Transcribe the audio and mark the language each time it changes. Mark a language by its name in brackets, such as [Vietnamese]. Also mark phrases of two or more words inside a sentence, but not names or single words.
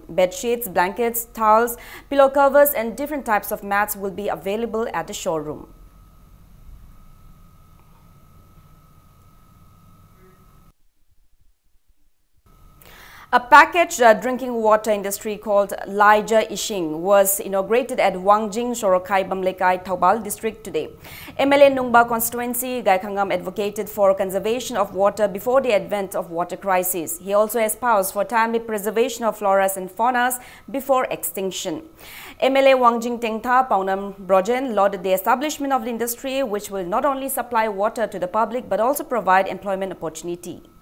[English] Bed sheets, blankets, towels, pillow covers and different types of mats will be available at the showroom. A packaged drinking water industry called Laija Ishing was inaugurated at Wangjing, Sorokai, Bamlekai, Thoubal district today. MLA Nungba constituency, Gaikhangam advocated for conservation of water before the advent of water crisis. He also espoused for timely preservation of floras and faunas before extinction. MLA Wangjing Tengtha Paunam Brojen lauded the establishment of the industry, which will not only supply water to the public but also provide employment opportunity.